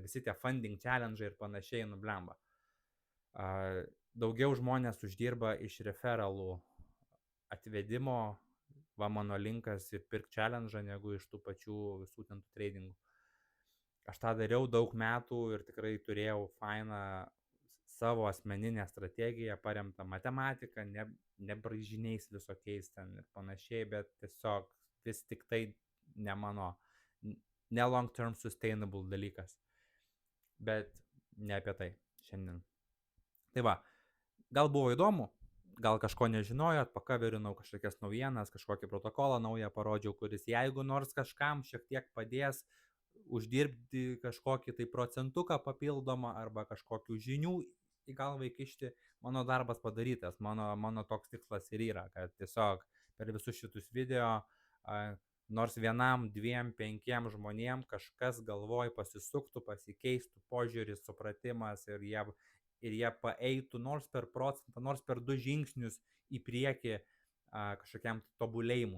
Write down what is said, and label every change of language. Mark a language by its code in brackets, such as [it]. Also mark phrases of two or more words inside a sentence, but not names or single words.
[lt] Visi tie [en] funding challenge [lt] ir panašiai nublemba. Daugiau žmonės uždirba iš referalų atvedimo, va mano linkas ir pirk challenge, negu iš tų pačių visų ten tų tradingų. Aš tą dariau daug metų ir tikrai turėjau fainą savo asmeninę strategiją, paremtą matematiką, ne braižiniais visokiais ten ir panašiai, bet tiesiog vis tik tai ne mano, ne [en] long term sustainable [lt] dalykas. Bet ne apie tai šiandien. Tai va, gal buvo įdomu, gal kažko nežinojot, pakaverinau kažkokias naujienas, kažkokį protokolą naują parodžiau, kuris jeigu nors kažkam šiek tiek padės uždirbti kažkokį tai procentuką papildomą arba kažkokių žinių į galvą įkišti, mano darbas padarytas, mano toks tikslas ir yra, kad tiesiog per visus šitus video nors vienam, 2, 5 žmonėm kažkas galvoj pasisuktų, pasikeistų požiūris, supratimas ir jie paeitų nors per procentą, nors per 2 žingsnius į priekį kažkokiam tobulėjimui.